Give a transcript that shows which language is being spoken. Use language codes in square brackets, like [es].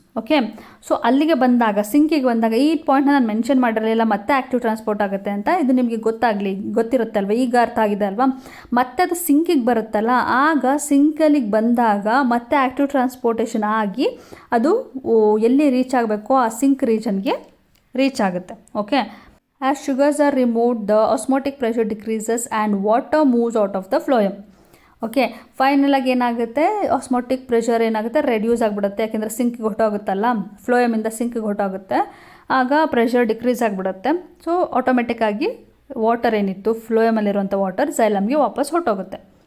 [kn] Okay, so ಅಲ್ಲಿಗೆ ಬಂದಾಗ ಸಿಂಕಿಗೆ ಬಂದಾಗ ಈ ಪಾಯಿಂಟ್ನ ನಾನು ಮೆನ್ಷನ್ ಮಾಡಿರಲಿಲ್ಲ, ಮತ್ತೆ ಆ್ಯಕ್ಟಿವ್ ಟ್ರಾನ್ಸ್ಪೋರ್ಟ್ ಆಗುತ್ತೆ ಅಂತ. ಇದು ನಿಮಗೆ ಗೊತ್ತಿರುತ್ತಲ್ವ, ಈಗ ಅರ್ಥ ಆಗಿದೆ ಅಲ್ವಾ. ಮತ್ತೆ ಅದು ಸಿಂಕಿಗೆ ಬರುತ್ತಲ್ಲ, ಆಗ ಸಿಂಕಲ್ಲಿಗೆ ಬಂದಾಗ ಮತ್ತೆ ಆ್ಯಕ್ಟಿವ್ ಟ್ರಾನ್ಸ್ಪೋರ್ಟೇಷನ್ ಆಗಿ ಅದು ಎಲ್ಲಿ ರೀಚ್ ಆಗಬೇಕು ಆ ಸಿಂಕ್ ರೀಜನ್ಗೆ ರೀಚ್ ಆಗುತ್ತೆ. [en] Okay, as sugars are removed, the osmotic pressure decreases and water moves out of the phloem. [kn] Okay, ಫೈನಲಾಗಿ ಏನಾಗುತ್ತೆ, ಆಸ್ಮೋಟಿಕ್ ಪ್ರೆಷರ್ ಏನಾಗುತ್ತೆ, ರೆಡ್ಯೂಸ್ ಆಗಿಬಿಡುತ್ತೆ. ಯಾಕೆಂದರೆ ಸಿಂಕಿಗೆ ಹೊಟ್ಟೋಗುತ್ತಲ್ಲ, ಫ್ಲೋಯಮಿಂದ ಸಿಂಕಿಗೆ ಹೊಟ್ಟೋಗುತ್ತೆ, ಆಗ ಪ್ರೆಷರ್ ಡಿಕ್ರೀಸ್ ಆಗಿಬಿಡುತ್ತೆ. ಸೊ ಆಟೋಮೆಟಿಕ್ಕಾಗಿ ವಾಟರ್ ಏನಿತ್ತು ಫ್ಲೋಯಮಲ್ಲಿರುವಂಥ ವಾಟರ್ ಝೈಲಮ್ಗೆ ವಾಪಸ್ ಹೊಟ್ಟೋಗುತ್ತೆ.